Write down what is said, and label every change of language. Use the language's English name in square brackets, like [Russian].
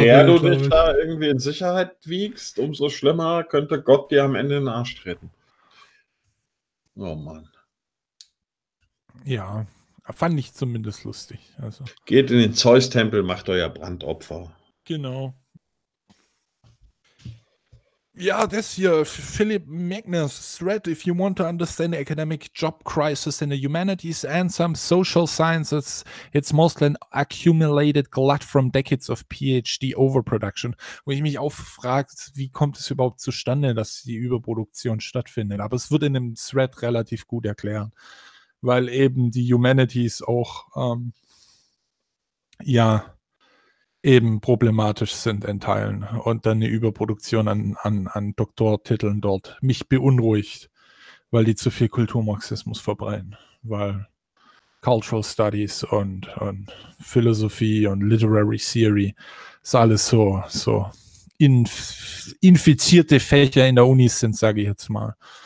[German] Je mehr du dich da irgendwie in Sicherheit wiegst, umso schlimmer könnte Gott dir am Ende in den Arsch treten. Oh Mann. Ja, fand ich zumindest lustig. Also. Geht in den Zeus-Tempel, macht euer Brandopfer. Genau. Ja, das hier, [English] Philip Magnus, Thread, if you want to understand the academic job crisis in the humanities and some social sciences, it's mostly an accumulated glut from decades of PhD overproduction. [German] Wo ich mich auch frage, wie kommt es überhaupt zustande, dass die Überproduktion stattfindet? Aber es wird in dem Thread relativ gut erklärt, weil eben die Humanities auch, eben problematisch sind in Teilen und dann eine Überproduktion an Doktortiteln dort mich beunruhigt, weil die zu viel Kulturmarxismus verbreiten, weil Cultural Studies und Philosophie und Literary Theory ist alles so infizierte Fächer in der Uni sind, sage ich jetzt mal.